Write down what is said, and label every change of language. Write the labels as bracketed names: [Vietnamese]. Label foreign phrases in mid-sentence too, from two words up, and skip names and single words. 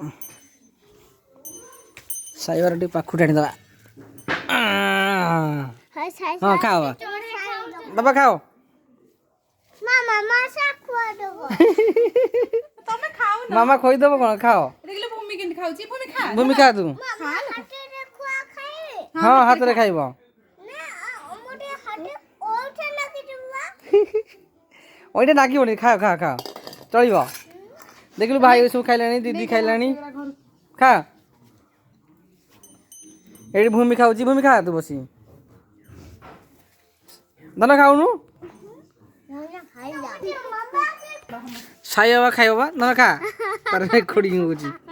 [Odia] ସାଇବାର ଟିକେ ପାଖରୁ ଟାଣିଦେବା ହଁ ଖାଅ ବାବା ଖାଅ ତମେ ଖାଉ ନା ମାମା ଖୋଇଦେବ କ'ଣ ଖାଅ ଦେଖିଲେ ଭୂମି କେମିତି ଖାଉଛି ଭୂମି ଖା ଭୂମି ଖା ତୁ ହଁ ହାତରେ ଖାଇବ ଓଇଟା ଡାକିବନି ଖାଓ ଖା ଖା ଚଳିବ ଦେଖିଲୁ ଭାଇ ସବୁ ଖାଇଲାଣି ଦିଦି ଖାଇଲାଣି ଖା ଏଇଠି ଭୂମି ଖାଉଛି ଭୂମି ଖା ତୁ ବସି ଧନ ଖାଉନୁ ସାଇ ବାବା ଖାଇବ ବା ଧନ ଖା ତାର ରେକର୍ଡିଂ ହଉଛି